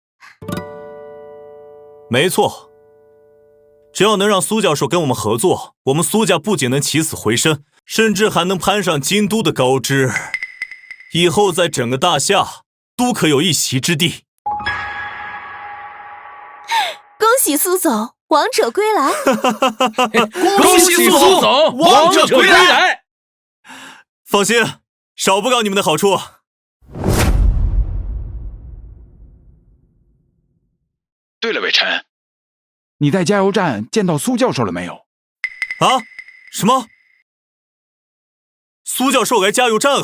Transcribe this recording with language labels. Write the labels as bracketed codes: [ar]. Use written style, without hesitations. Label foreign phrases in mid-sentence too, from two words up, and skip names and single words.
[zh] 沒錯，只要能讓蘇教授跟我們合作，我們蘇家不僅能起死回生，甚至還能攀上京都的高枝，以後在整個大夏都可有一席之地。恭喜蘇總，王者歸來！恭喜蘇總，王者歸來！放心，少不了你們的好處。对了，北辰，你在加油站見到蘇教授了沒有？啊？什麼？蘇教授來加油站了？